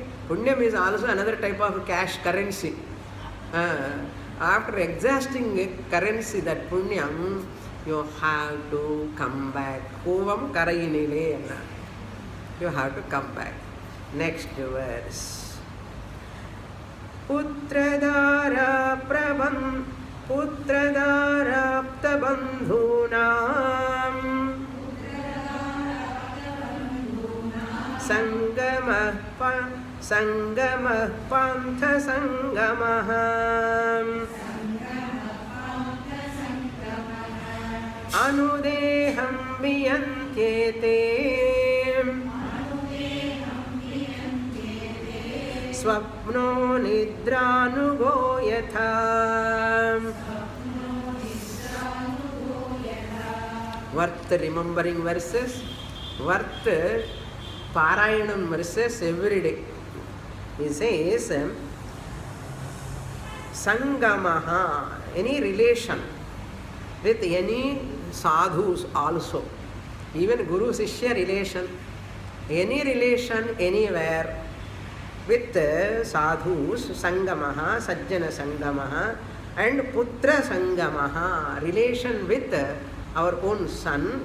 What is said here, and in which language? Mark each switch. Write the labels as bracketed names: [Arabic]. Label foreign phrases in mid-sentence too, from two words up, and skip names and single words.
[English] Punyam is also another type of cash currency. After exhausting currency, that Punyam, you have to come back. [Malayalam] Kuvam karayinile. [English] You have to come back. Next verse. [Sanskrit] Putradara prabandhunam sangamah pantha sangamah anudeham viyantyete swapno nidranugo yatha. [English] Worth remembering verses, worth Parayanam verses every day. He says, Sangamaha, any relation with any sadhus also, even [Sanskrit] Guru Sishya [English] relation, any relation anywhere with sadhus, [Sanskrit] Sangamaha, Sajjana Sangamaha, and Putra Sangamaha, [English] relation with our own son.